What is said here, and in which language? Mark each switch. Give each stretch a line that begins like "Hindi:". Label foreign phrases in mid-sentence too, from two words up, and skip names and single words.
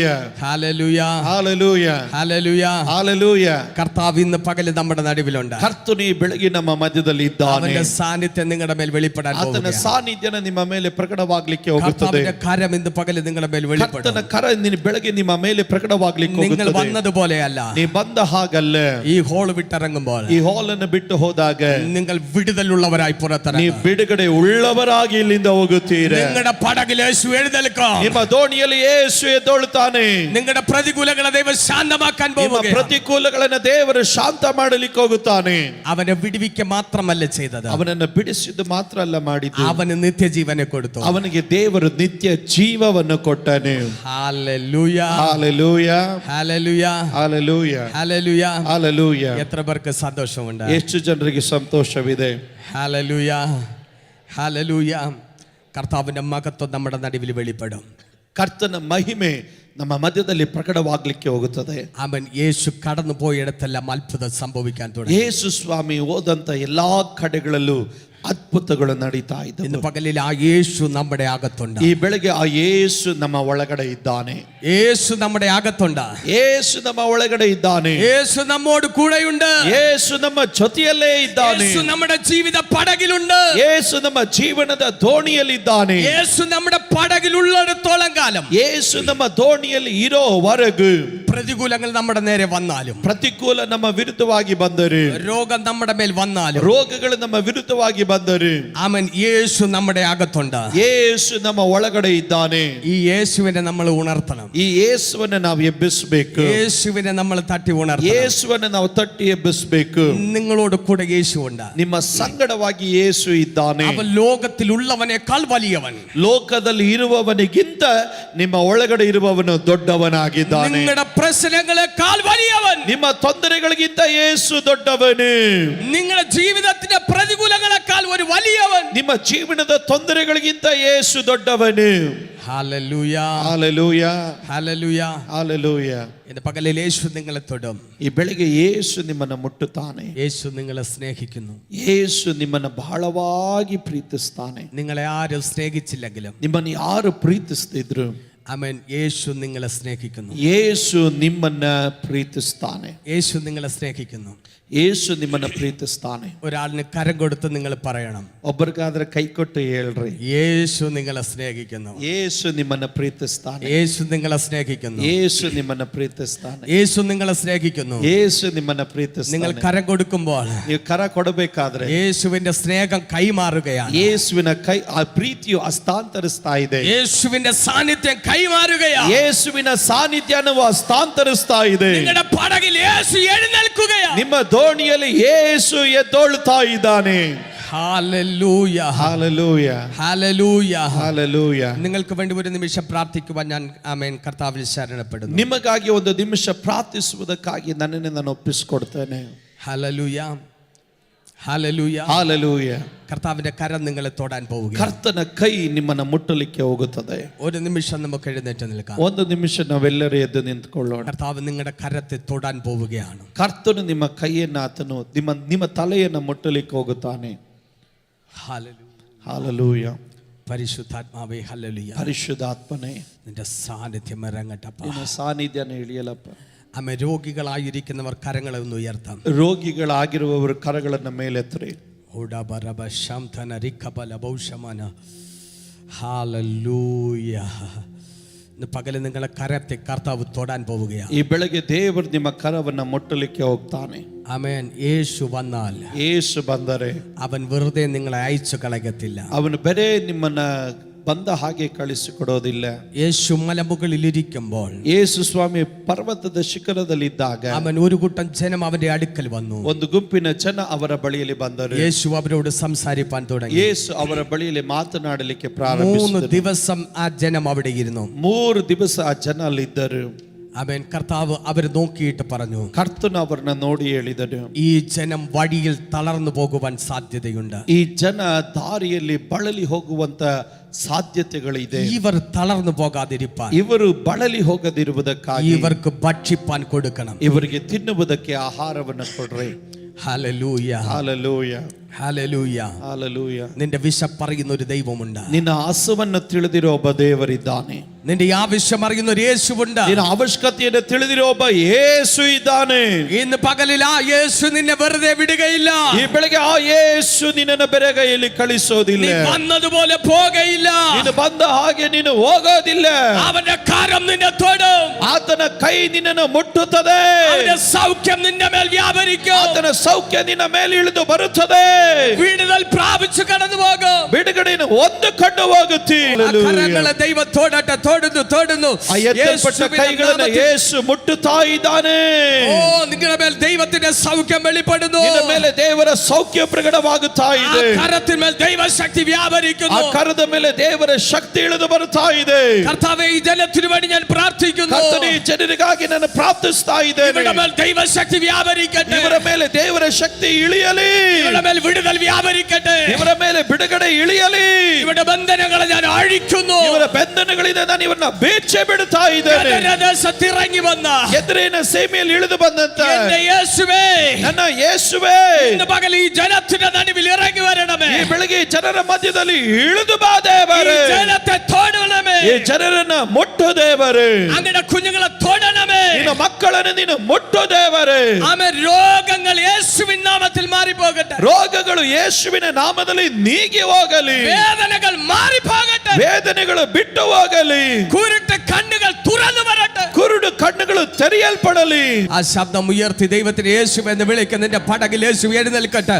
Malayalam: ഹല്ലേലൂയ.
Kannada: ಹಾಲೆಲೂಯ,
Malayalam: ഹല്ലേലൂയ.
Kannada: ಹಾಲೆಲೂಯ.
Malayalam: കർത്താവ് ഇന്ന് പകല് നമ്മുടെ നടുവിലുണ്ട്.
Kannada: ಕರ್ತನು ಈ ಬೆಳಗ್ಗೆ ನಮ್ಮ ಮಧ್ಯದಲ್ಲಿ ಇದ್ದಾನೆ.
Malayalam: അവന്റെ സാന്നിധ്യം നിങ്ങളുടെ മേൽ വെളിപ്പെടാൻ
Kannada: ಆತನ
Malayalam: പോകുകയാണ്.
Kannada: ಸಾನ್ನಿಧ್ಯನ ನಿಮ್ಮ ಮೇಲೆ ಪ್ರಕಟವಾಗಲಿಕ್ಕೆ ಹೋಗುತ್ತದೆ.
Malayalam: കർത്താവിന്റെ കരം ഇന്ന് പകല് നിങ്ങളുടെ മേൽ വെളിപ്പെടും.
Kannada: ಕರ್ತನ ಕರ ನಿನ್ನ ಬೆಳಗ್ಗೆ ನಿಮ್ಮ ಮೇಲೆ ಪ್ರಕಟವಾಗಲಿಕ್ಕೆ
Malayalam: നിങ്ങൾ
Kannada: ಹೋಗುತ್ತದೆ.
Malayalam: വന്നതുപോലെയല്ല.
Kannada: ನೀ ಬಂದ ಹಾಗಲ್ಲ.
Malayalam: ഈ ഹോൾ വിട്ടിറങ്ങുമ്പോൾ
Kannada: ಈ ಹಾಲ್ ಅನ್ನು ಬಿಟ್ಟು ಹೋದಾಗ
Malayalam: നിങ്ങൾ വിടുതലുള്ളവരായി
Kannada: ನೀ
Malayalam: പുറത്തിറങ്ങും.
Kannada: ಬಿಡುಗಡೆ ಉಳ್ಳವರಾಗಿ ಇಲ್ಲಿಂದ ಹೋಗುತ್ತೀರ.
Malayalam: നിങ്ങളുടെ പടകിൽ യേശു എഴുന്നേൽക്കും.
Kannada: ನಿಮ್ಮ ದೋಣಿಯಲ್ಲಿ ಯೇಸು ಎದ್ದೇಳುತ್ತಾನೆ.
Malayalam: നിങ്ങളുടെ പ്രതികൂലങ്ങളെ ദൈവം ശാന്തമാക്കാൻ
Kannada: ನಿಮ್ಮ
Malayalam: പോകുകയാണ്.
Kannada: ಪ್ರತಿಕೂಲಗಳನ್ನು ದೇವರು ಶಾಂತ ಮಾಡಲಿಕ್ಕೆ ಹೋಗುತ್ತಾನೆ.
Malayalam: അവനെ വിടുവിക്ക മാത്രമല്ല ചെയ്തത്,
Kannada: ಅವನನ್ನು ಬಿಡಿಸಿದ್ದು ಮಾತ್ರ ಅಲ್ಲ ಮಾಡಿದ್ದು,
Malayalam: അവന് നിത്യജീവനെ കൊടുത്തു.
Kannada: ಅವನಿಗೆ ದೇವರು ನಿತ್ಯ ಜೀವವನ್ನು ಕೊಟ್ಟನು.
Malayalam: ഹല്ലേലൂയ.
Kannada: ಹಾಲೆಲೂಯ,
Malayalam: ഹല്ലേലൂയ.
Kannada: ಹಾಲೆಲೂಯ,
Malayalam: ഹല്ലേലൂയ.
Kannada: ಹಾಲೆಲೂಯ.
Malayalam: എത്ര പേർക്ക് സന്തോഷമുണ്ട്?
Kannada: ಎಷ್ಟು ಜನರಿಗೆ ಸಂತೋಷವಿದೆ?
Malayalam: ഹല്ലേലൂയ. ഹല്ലേലൂയ. കർത്താവിന്റെ മഹത്വം നമ്മുടെ നടുവിൽ വെളിപ്പെടും.
Kannada: ಕರ್ತನ ಮಹಿಮೆ ನಮ್ಮ ಮಧ್ಯದಲ್ಲಿ ಪ್ರಕಟವಾಗಲಿಕ್ಕೆ ಹೋಗುತ್ತದೆ.
Malayalam: അവൻ യേശു കടന്നു പോയിടത്തെല്ലാം അത്ഭുതം സംഭവിക്കാൻ തുടങ്ങി.
Kannada: ಯೇಸು ಸ್ವಾಮಿ ಹೋದಂತ ಎಲ್ಲಾ ಕಡೆಗಳಲ್ಲೂ ಅದ್ಭುತಗಳು ನಡೀತಾ
Malayalam: ഇന്ന്
Kannada: ಇದ್ದವು.
Malayalam: പകലിൽ ആ യേശു നമ്മുടെ അകത്തുണ്ട്.
Kannada: ಈ ಬೆಳಗ್ಗೆ ಆ ಯೇಸು ನಮ್ಮ ಒಳಗಡೆ ಇದ್ದಾನೆ.
Malayalam: യേശു നമ്മുടെ അകത്തുണ്ട്.
Kannada: ಯೇಸು ನಮ್ಮ ಒಳಗಡೆ ಇದ್ದಾನೆ.
Malayalam: യേശു നമ്മോട് കൂടെയുണ്ട്.
Kannada: ಯೇಸು ನಮ್ಮ ಜೊತೆಯಲ್ಲೇ ಇದ್ದಾನೆ.
Malayalam: യേശു നമ്മുടെ ജീവിത പടകിലുണ്ട്.
Kannada: ಯೇಸು ನಮ್ಮ ಜೀವನದ ದೋಣಿಯಲ್ಲಿದ್ದಾನೆ.
Malayalam: യേശു നമ്മുടെ പടകിലുള്ളിടത്തോളം കാലം,
Kannada: ಯೇಸು ನಮ್ಮ ದೋಣಿಯಲ್ಲಿ ಇರೋವರೆಗೂ
Malayalam: പ്രതികൂലങ്ങൾ നമ്മുടെ നേരെ വന്നാലും,
Kannada: ಪ್ರತಿಕೂಲ ನಮ್ಮ ವಿರುದ್ಧವಾಗಿ ಬಂದರು,
Malayalam: രോഗം നമ്മുടെ മേൽ വന്നാലും,
Kannada: ರೋಗಗಳು ನಮ್ಮ ವಿರುದ್ಧವಾಗಿ ಬಂದರು,
Malayalam: അവൻ യേശു നമ്മുടെ അകത്തുണ്ട്.
Kannada: ಯೇಸು ನಮ್ಮ ಒಳಗಡೆ ಇದ್ದಾನೆ.
Malayalam: ഈ യേശുവിനെ നമ്മൾ ഉണർത്തണം.
Kannada: ಈ ಯೇಸುವನ್ನು ನಾವು ಎಬ್ಬಿಸಬೇಕು.
Malayalam: യേശുവിനെ നമ്മൾ തട്ടി ഉണർത്തണം.
Kannada: ಯೇಸುವನ್ನು ನಾವು ತಟ್ಟಿ ಎಬ್ಬಿಸಬೇಕು.
Malayalam: നിങ്ങളോട് കൂടെ യേശുണ്ട്.
Kannada: ನಿಮ್ಮ ಸಂಗಡವಾಗಿ ಯೇಸು ಇದ್ದಾನೆ.
Malayalam: അവൻ ലോകത്തിലുള്ളവനേക്കാൾ വലിയവൻ.
Kannada: ಲೋಕದಲ್ಲಿ ಇರುವವನಿಗಿಂತ ನಿಮ್ಮ ಒಳಗಡೆ ಇರುವವನು ದೊಡ್ಡವನಾಗಿದ್ದಾನೆ.
Malayalam: നിങ്ങളുടെ പ്രശ്നങ്ങളെക്കാൾ വലിയവൻ.
Kannada: ನಿಮ್ಮ ತೊಂದರೆಗಳಿಗಿಂತ ಯೇಸು ದೊಡ್ಡವನು.
Malayalam: നിങ്ങളുടെ ജീവിതത്തിന്റെ പ്രതികൂലങ്ങളെക്കാൾ ഒരു വലിയവൻ.
Kannada: ನಿಮ್ಮ ಜೀವನದ ತೊಂದರೆಗಳಿಗಿಂತ ಯೇಸು ದೊಡ್ಡವನು.
Malayalam: ഹല്ലേലൂയ.
Kannada: ಹಾಲೆಲೂಯ,
Malayalam: ഹല്ലേലൂയ.
Kannada: ಹಾಲೆಲೂಯ.
Malayalam: ഇന്ന് പകലിൽ യേശു നിങ്ങളെ തൊടും.
Kannada: ಈ ಬೆಳಿಗ್ಗೆ ಯೇಸು ನಿಮ್ಮನ್ನು ಮುಟ್ಟುತ್ತಾನೆ.
Malayalam: യേശു നിങ്ങളെ സ്നേഹിക്കുന്നു.
Kannada: ಯೇಸು ನಿಮ್ಮನ್ನು ಬಹಳವಾಗಿ ಪ್ರೀತಿಸ್ತಾನೆ.
Malayalam: നിങ്ങളെ ആരും സ്നേഹിച്ചില്ലെങ്കിലും
Kannada: ನಿಮ್ಮನ್ನು ಯಾರು ಪ್ರೀತಿಸ್ತಿದ್ರು,
Malayalam: ആമേൻ, യേശു നിങ്ങളെ സ്നേഹിക്കുന്നു.
Kannada: ಯೇಸು ನಿಮ್ಮನ್ನ ಪ್ರೀತಿಸ್ತಾನೆ.
Malayalam: യേശു നിങ്ങളെ സ്നേഹിക്കുന്നു.
Kannada: ಯೇಸು ನಿಮ್ಮನ್ನ ಪ್ರೀತಿಸ್ತಾನೆ.
Malayalam: ഒരാളിന് കരം കൊടുത്ത് നിങ്ങൾ പറയണം,
Kannada: ಒಬ್ಬರಿಗಾದ್ರೆ ಕೈ ಕೊಟ್ಟು ಹೇಳ್ರಿ,
Malayalam: യേശു നിങ്ങളെ സ്നേഹിക്കുന്നു.
Kannada: ಯೇಸು ನಿಮ್ಮನ್ನ ಪ್ರೀತಿಸ್ತಾನೆ.
Malayalam: യേശു നിങ്ങളെ സ്നേഹിക്കുന്നു.
Kannada: ಯೇಸು ನಿಮ್ಮನ್ನ ಪ್ರೀತಿಸ್ತಾನೆ.
Malayalam: യേശു നിങ്ങളെ സ്നേഹിക്കുന്നു.
Kannada: ಯೇಸು ನಿಮ್ಮನ್ನ
Malayalam: നിങ്ങൾ
Kannada: ಪ್ರೀತಿಸ್ತಾನೆ.
Malayalam: കരം കൊടുക്കുമ്പോൾ
Kannada: ನೀವು ಕರ ಕೊಡಬೇಕಾದ್ರೆ
Malayalam: യേശുവിന്റെ സ്നേഹം കൈമാറുകയാണ്.
Kannada: ಯೇಸುವಿನ ಕೈ, ಆ ಪ್ರೀತಿಯು ಹಸ್ತಾಂತರಿಸ್ತಾ ಇದೆ.
Malayalam: യേശുവിന്റെ സാന്നിധ്യം കൈമാറുകയാണ്.
Kannada: ಯೇಸುವಿನ ಸಾನ್ನಿಧ್ಯನು ಹಸ್ತಾಂತರಿಸ್ತಾ ಇದೆ.
Malayalam: നിങ്ങളുടെ പടകിൽ യേശു എഴുന്നേൽക്കുകയാണ്.
Kannada: ನಿಮ್ಮ ದೋಣಿಯಲ್ಲಿ ಯೇಸು ಎದ್ದೊಳ್ತಾ ಇದ್ದಾನೆ.
Malayalam: ഹല്ലേലൂയ.
Kannada: ಹಾಲೆಲೂಯ,
Malayalam: ഹല്ലേലൂയ.
Kannada: ಹಾಲೆಲೂಯ.
Malayalam: നിങ്ങൾക്ക് വേണ്ടി ഒരു നിമിഷം പ്രാർത്ഥിക്കുവാൻ ഞാൻ ആമേൻ കർത്താവിൽ ശരണപ്പെടുന്നു.
Kannada: ನಿಮಗಾಗಿ ಒಂದು ನಿಮಿಷ ಪ್ರಾರ್ಥಿಸುವುದಕ್ಕಾಗಿ ನನ್ನನ್ನು ನಾನು ಒಪ್ಪಿಸಿಕೊಡ್ತೇನೆ.
Malayalam: ഹല്ലേലൂയ, ഹല്ലേലൂയ.
Kannada: ಹಾಲೆಲೂಯ.
Malayalam: കർത്താവിന്റെ കരം നിങ്ങളെ തൊടാൻ പോവുകയാണ്.
Kannada: ಕರ್ತನ ಕೈ ನಿಮ್ಮನ್ನ ಮುಟ್ಟಲಿಕ್ಕೆ ಹೋಗುತ್ತದೆ.
Malayalam: ഒരു നിമിഷം നമുക്ക് എഴുന്നേറ്റ് നിൽക്കാം.
Kannada: ಒಂದು ನಿಮಿಷ ನಾವೆಲ್ಲರೂ ಎದ್ದು ನಿಂತುಕೊಳ್ಳೋಣ.
Malayalam: കർത്താവ് നിങ്ങളുടെ കരത്തെ തൊടാൻ പോവുകയാണ്.
Kannada: ಕರ್ತನು ನಿಮ್ಮ ಕೈಯನ್ನು ಆತನು ನಿಮ್ಮ ತಲೆಯನ್ನು ಮುಟ್ಟಲಿಕ್ಕೆ ಹೋಗುತ್ತಾನೆ.
Malayalam: ഹല്ലേലൂയ,
Kannada: ಹಾಲೆಲೂಯ.
Malayalam: പരിശുദ്ധാത്മാവേ ഹല്ലേലൂയ.
Kannada: ಪರಿಶುದ್ಧಾತ್ಮನೇ
Malayalam: നിന്റെ സാന്നിധ്യം ഇറങ്ങട്ടപ്പ.
Kannada: ನಿನ್ನ ಸಾನ್ನಿಧ್ಯನ ಇಳಿಯಲಪ್ಪ.
Malayalam: ആമേൻ. രോഗികളായിരിക്കുന്നവർ കരങ്ങളെ ഒന്ന് ഉയർത്താം.
Kannada: ರೋಗಿಗಳಾಗಿರುವವರು ಕರಗಳನ್ನು ಮೇಲೆತ್ತರಿ. ഓടാബറബ ശംതന റിഖബല ബൗഷമന.
Malayalam: ഹല്ലേലൂയ. ഇന്ന് പകല് നിങ്ങളെ കരത്തെ കർത്താവ് തൊടാൻ പോവുകയാണ്.
Kannada: ಈ ಬೆಳಗ್ಗೆ ದೇವರು ನಿಮ್ಮ ಕರವನ್ನು ಮುಟ್ಟಲಿಕ್ಕೆ ಹೋಗ್ತಾನೆ.
Malayalam: ആമേൻ. യേശു വന്നാൽ,
Kannada: ಯೇಸು ಬಂದರೆ
Malayalam: അവൻ വെറുതെ നിങ്ങളെ അയച്ചു കളയത്തില്ല.
Kannada: ಅವನು ಬರೇ ನಿಮ್ಮನ್ನ ಬಂದ ಹಾಗೆ ಕಳಿಸಿಕೊಡೋದಿಲ್ಲ.
Malayalam: യേശു മലമുകളിൽ ഇരിക്കുമ്പോൾ,
Kannada: ಯೇಸು ಸ್ವಾಮಿ ಪರ್ವತದ ಶಿಖರದಲ್ಲಿದ್ದಾಗ
Malayalam: അവൻ ഒരു കൂട്ടം ജനം അവന്റെ അടുക്കൽ വന്നു.
Kannada: ಒಂದು ಗುಂಪಿನ ಜನ ಅವರ ಬಳಿಯಲ್ಲಿ ಬಂದರು.
Malayalam: യേശു അവരോട് സംസാരിപ്പാൻ തുടങ്ങി.
Kannada: ಯೇಸು ಅವರ ಬಳಿಯಲ್ಲಿ ಮಾತನಾಡಲಿಕ್ಕೆ 3 ಪ್ರಾರಂಭಿಸಿದರು.
Malayalam: ദിവസം ആ ജനം അവിടെ ഇരുന്നു.
Kannada: 3 ದಿವಸ ಆ ಜನ ಅಲ್ಲಿದ್ದರು.
Malayalam: അവൻ കർത്താവ് അവരെ നോക്കിയിട്ട് പറഞ്ഞു,
Kannada: ಕರ್ತನು ಅವರನ್ನ ನೋಡಿ ಹೇಳಿದನು,
Malayalam: ഈ ജനം വഴിയിൽ തളർന്നു പോകുവാൻ സാധ്യതയുണ്ട്.
Kannada: ಈ ಜನ ದಾರಿಯಲ್ಲಿ ಬಳಲಿ ಹೋಗುವಂತ ಸಾಧ್ಯತೆಗಳಿದೆ.
Malayalam: ഇവർ തളർന്നു പോകാതിരിപ്പാൻ
Kannada: ಇವರು ಬಳಲಿ ಹೋಗದಿರುವುದಕ್ಕಾಗಿ
Malayalam: ഇവർക്ക് ഭക്ഷിപ്പാൻ കൊടുക്കണം.
Kannada: ಇವರಿಗೆ ತಿನ್ನುವುದಕ್ಕೆ ಆಹಾರವನ್ನು ಕೊಡ್ರಿ.
Malayalam: ഹല്ലേലൂയ,
Kannada: ಹಾಲೆಲೂಯ,
Malayalam: ഹല്ലേലൂയ.
Kannada: ಹಾಲೆಲೂಯ.
Malayalam: നിന്റെ വിശപ്പറിയുന്ന ഒരു ദൈവമുണ്ട്.
Kannada: ನಿನ್ನ ಹಸುವನ್ನು ತಿಳಿದಿರೋ ಒಬ್ಬ ದೇವರಿದ್ದಾನೆ.
Malayalam: നിന്റെ ആവശ്യം അറിയുന്ന ഒരു യേശുവുണ്ട്.
Kannada: ನಿನ್ನ ಅವಶ್ಯಕತೆಯನ್ನು ತಿಳಿದಿರೋ ಒಬ್ಬ ಯೇಸು ಇದ್ದಾನೆ.
Malayalam: ഇന്ന് പകലിൽ ആ യേശു നിന്നെ വെറുതെ വിടുകയില്ല.
Kannada: ಈ ಬೆಳಗ್ಗೆ ಆ ಯೇಸು ನಿನ್ನನ್ನು ಬೆರಗೈಯಲ್ಲಿ ಕಳಿಸೋದಿಲ್ಲ.
Malayalam: നീ വന്നതുപോലെ പോകയില്ല.
Kannada: ನೀನು ಬಂದ ಹಾಗೆ ನೀನು ಹೋಗೋದಿಲ್ಲ.
Malayalam: അവന്റെ കരം നിന്നെ തൊടും.
Kannada: ಆತನ ಕೈ ನಿನ್ನನ್ನು ಮುಟ್ಟುತ್ತದೆ.
Malayalam: അവന്റെ സൗഖ്യം നിന്റെ മേൽ വ്യാപരിക്കും.
Kannada: ಆತನ ಸೌಖ್ಯ ನಿನ್ನ ಮೇಲೆ ಇಳಿದು ಬರುತ್ತದೆ.
Malayalam: വിടുതൽ പ്രാപിച്ചു കടന്നു പോകും.
Kannada: ಬಿಡುಗಡೆಯನ್ನು ಹೊಂದಿಕೊಂಡು ಹೋಗುತ್ತಿ.
Malayalam: കരങ്ങളെ ദൈവം തൊടട്ടെ. തൊടുന്നു.
Kannada: ಆ ಎತ್ತಲ್ಪಟ್ಟ ಕೈಗಳನ್ನು ಯೇಸು ಮುಟ್ಟುತ್ತಾ ಇದ್ದಾನೆ.
Malayalam: ഓ, നിങ്ങളുടെ മേൽ ദൈവത്തിന്റെ സൗഖ്യം വെളിപ്പെടുന്നു.
Kannada: ನಿನ್ನ ಮೇಲೆ ದೇವರ ಸೌಖ್ಯ ಪ್ರಕಟವಾಗುತ್ತಾ ಇದೆ.
Malayalam: ആ കരത്തിന്മേൽ ദൈവശക്തി വ്യാപരിക്കുന്നു.
Kannada: ಆ ಕರದ ಮೇಲೆ ದೇವರ ಶಕ್ತಿ ಇಳಿದು ಬರುತ್ತಾ ಇದೆ.
Malayalam: കർത്താവേ, ഈ ജനത്തിനു വേണ്ടി ഞാൻ പ്രാർത്ഥിക്കുന്നു.
Kannada: ಕರ್ತನೇ, ಈ ಜನರಿಗಾಗಿ ನಾನು ಪ್ರಾರ್ಥಿಸ್ತಾ ಇದ್ದೇನೆ.
Malayalam: ഇവരുടെ മേൽ ദൈവശക്തി വ്യാപരിക്കട്ടെ.
Kannada: ಇವರ ಮೇಲೆ ದೇವರ ಶಕ್ತಿ ಇಳಿಯಲಿ.
Malayalam: ഇവരുടെ മേൽ വിടുതൽ വ്യാപരിക്കട്ടെ.
Kannada: ಇವರ ಮೇಲೆ ಬಿಡುಗಡೆ ಇಳಿಯಲಿ.
Malayalam: ഇവരുടെ ബന്ധനങ്ങളെ ഞാൻ അഴിക്കുന്നു.
Kannada: ಇವರ ಬಂಧನಗಳಿಂದ ನಾನು ಇವರನ್ನ ಬೇಚೆ ಬಿಡುತ್ತಾ ಇದ್ದೇನೆ.
Malayalam: ദേശത്തിറങ്ങി വന്ന
Kannada: ಎದುರಿನ ಸೀಮೆಯಲ್ಲಿ ಇಳಿದು ಬಂದಂತ
Malayalam: എന്റെ യേശുവേ,
Kannada: ನನ್ನ ಯೇಸುವೇ,
Malayalam: ഇന്ന് പകൽ ഈ ജനത്തിന്റെ നടുവിൽ ഇറങ്ങി വരണമേ.
Kannada: ಈ ಬೆಳಗ್ಗೆ ಜನರ ಮಧ್ಯದಲ್ಲಿ ಇಳಿದು ಬಾ ದೇವರೇ.
Malayalam: ഈ ജനത്തെ തൊടണമേ.
Kannada: ಈ ಜನರನ್ನ ಮುಟ್ಟು ದೇವರೇ.
Malayalam: അങ്ങയുടെ കുഞ്ഞുങ്ങളെ തൊടണമേ.
Kannada: ನಿನ್ನ ಮಕ್ಕಳನ್ನು ನೀನು ಮುಟ್ಟು ದೇವರೇ.
Malayalam: ആമേൻ. രോഗങ്ങൾ യേശുവിൻ നാമത്തിൽ മാറിപ്പോകട്ടെ.
Kannada: ರೋಗಗಳು ಯೇಸುವಿನ ನಾಮದಲ್ಲಿ ನೀಗಿ ಹೋಗಲಿ.
Malayalam: വേദനകൾ മാറിപ്പോകട്ടെ.
Kannada: ವೇದನೆಗಳು ಬಿಟ್ಟು ಹೋಗಲಿ.
Malayalam: കുരുട്ട് കണ്ണുകൾ തുറന്നു വരട്ടെ.
Kannada: ಕುರುಡು ಕಣ್ಣುಗಳು ತೆರೆಯಲ್ಪಡಲಿ.
Malayalam: ആ ശബ്ദം ഉയർത്തി ദൈവത്തിന് യേശു എന്ന് വിളിക്കുന്ന നിന്റെ പടകിൽ യേശു എഴുന്നേൽക്കട്ടെ.